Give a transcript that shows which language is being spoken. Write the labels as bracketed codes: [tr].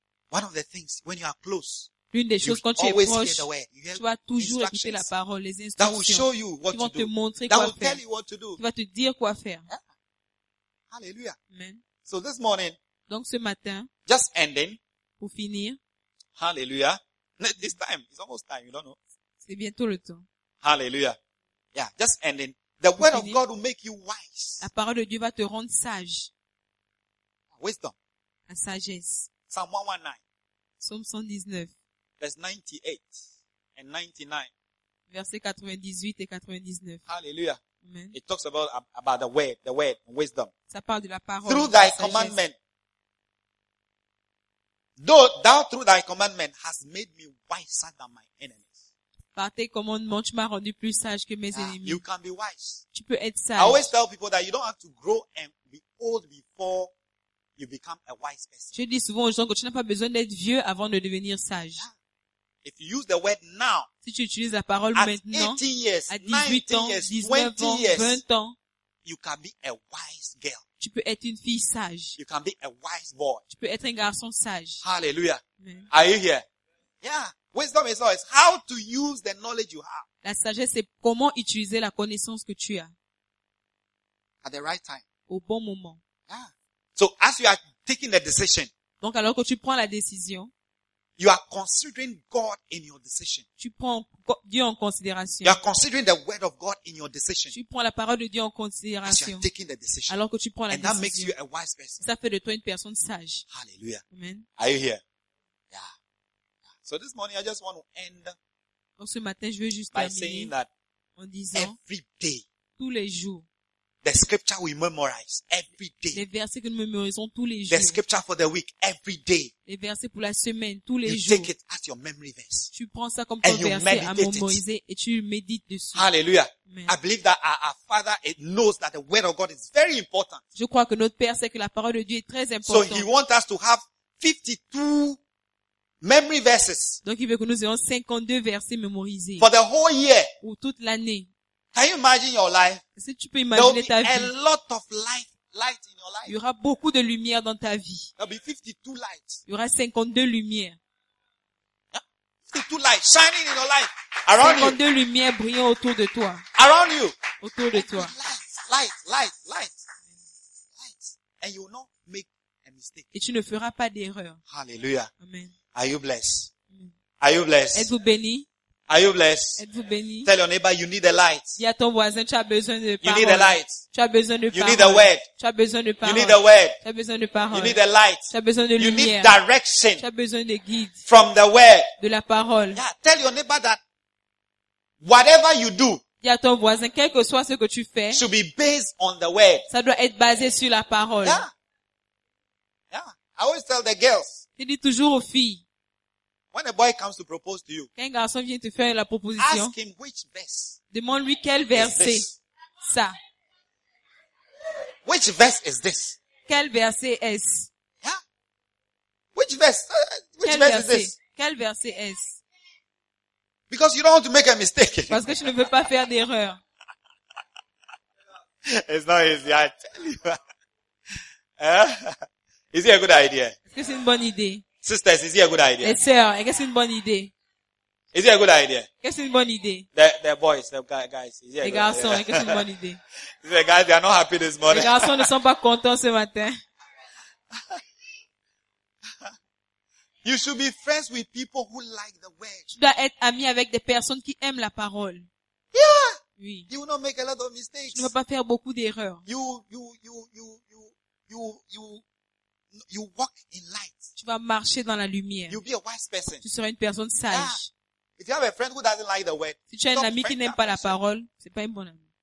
[en] One of the things, when you are close, [fr] l'une des choses, quand tu es proche, tu vas toujours écouter la parole, les instructions qui vont te montrer quoi faire, qui vont te dire quoi faire. [en] Yeah. Hallelujah. Amen. So this morning, [fr] donc ce matin, [en] just ending, [fr] pour finir, [en] hallelujah. This time, it's almost time, you don't know. [fr] C'est bientôt le temps. [en] Hallelujah. Yeah, just ending. The word finir, of God will make you wise. [fr] La parole de Dieu va te rendre sage. [en] Wisdom. [fr] La sagesse. [en] Psalm 119. Psalm 119. Verse 98 and 99. [fr] Verset 98 et 99. [en] Hallelujah. Amen. It talks about the word, wisdom. [fr] Ça parle de la parole. [en] Through thy commandment. Though thou through thy commandment has made me wiser than my enemies. [fr] Par tes commandements, tu m'as rendu plus sage que mes ennemis. [en] You can be wise. [fr] Tu peux être sage. [en] I always tell people that you don't have to grow and be old before you become a wise person. [fr] Je dis souvent aux gens que tu n'as pas besoin d'être vieux avant de devenir sage. [en] If you use the word now, [fr] si tu utilises la parole maintenant, [en] 18 years, [fr] à 18 ans, 19 ans, 20 ans, [en] you can be a wise girl. [fr] Tu peux être une fille sage. [en] You can be a wise boy. [fr] Tu peux être un garçon sage. [en] Hallelujah. Mm. Are you here? Yeah. Wisdom is always how to use the knowledge you have. [fr] La sagesse, c'est comment utiliser la connaissance que tu as. [en] At the right time. [fr] Au bon moment. [en] Yeah. So as you are taking the decision. [fr] Donc alors que tu prends la décision. [en] You are considering God in your decision. [fr] Tu prends Dieu en considération. [en] You are considering the word of God in your decision. [fr] Tu prends la parole de Dieu en considération. [en] As you are taking the decision. [fr] Alors que tu prends la [en] and [fr] décision. [en] And that makes you a wise person. [fr] Ça fait de toi une personne sage. [en] Hallelujah. Amen. Are you here? Yeah. So this morning I just want to end. [fr] Donc ce matin je veux juste [en] by saying that [fr] en disant [en] every day, [fr] tous les jours, [en] the scripture we memorize every day, [fr] les versets que nous mémorisons tous les jours, [en] the scripture for the week every day, [fr] les versets pour la semaine tous les [en] you [fr] jours, [en] take it as your memory verse, [fr] tu prends ça comme ton verset à mémoriser et tu médites dessus. [en] Hallelujah. I believe that our Father it knows that the word of God is very important. [fr] Je crois que notre Père sait que la parole de Dieu est très importante. [en] So he wants us to have 52 memory verses. [fr] Donc il veut que nous ayons 52 versets mémorisés. [en] For the whole year. [fr] Ou toute l'année. [en] Can you imagine your life? [fr] Si tu peux imaginer ta vie. [en] There will be a lot of light in your life. [fr] Il y aura beaucoup de lumière dans ta vie. [en] There will be 52 lights. [fr] Il y aura 52 lumières. [en] Yeah. 52 lights shining in your life. Around 52 you. [fr] Lumières brillant autour de toi. [en] Around you. [fr] Autour de toi. [en] Light. And you will not make a mistake. [fr] Et tu ne feras pas d'erreur. [en] Hallelujah. Amen. Are you blessed? Are you blessed? [fr] Êtes-vous béni? [en] Are you blessed? [fr] Êtes-vous béni? [en] Tell your neighbor you need the light. [fr] Dis à ton voisin tu as besoin de parole. [en] You need the light. [fr] Tu as besoin de parole. [en] You need the word. [fr] Tu as besoin de parole. [en] You need the word. [fr] Tu as besoin de parole. [en] You need the light. [fr] Tu as besoin de lumière. [en] You need direction. [fr] Tu as besoin de guide. [en] From the word. [fr] De la parole. [en] Yeah, tell your neighbor that whatever you do. [fr] Dis à ton voisin quel que soit ce que tu fais. [en] Should be based on the word. [fr] Ça doit être basé sur la parole. [en] Yeah. I always tell the girls. [fr] Je dis toujours aux filles. [en] When a boy comes to propose to you, [fr] quand un garçon vient te faire la proposition, [en] ask him which verse. [fr] Demande-lui quel verset. Ça. [en] Which verse is this? [fr] Quel verset est-ce? [en] Yeah. Which verse? Which [fr] verset? [en] Verse is this? [fr] Quel verset est-ce? [en] Because you don't want to make a mistake. [fr] Parce que tu ne veux pas faire d'erreur. [en] It's not easy, I tell you. Is it a good idea? [fr] Est-ce que c'est une bonne idée? [en] Sisters, is it a good idea? [fr] Les sœurs, est-ce que c'est une bonne idée? [en] Is it a good idea? [fr] Est-ce que c'est une bonne idée? [en] The boys, the guys, is it [fr] les garçons, est-ce que c'est une bonne idée? [en] The guys, they are not happy this morning. [fr] Les garçons ne sont pas contents ce matin. [en] You should be friends with people who like the word. [fr] Tu dois être ami avec des personnes qui aiment la parole. [en] Yeah. [fr] Oui. [en] You will not make a lot of mistakes. [fr] Tu ne vas pas faire beaucoup d'erreurs. [en] You walk in light. [fr] Tu vas marcher dans la lumière. [en] You'll be a wise person. [fr] Tu seras une personne sage. [en] Yeah. If you have a friend who doesn't like the word, [fr] si tu as un ami qui n'aime pas la parole, c'est pas un bon ami.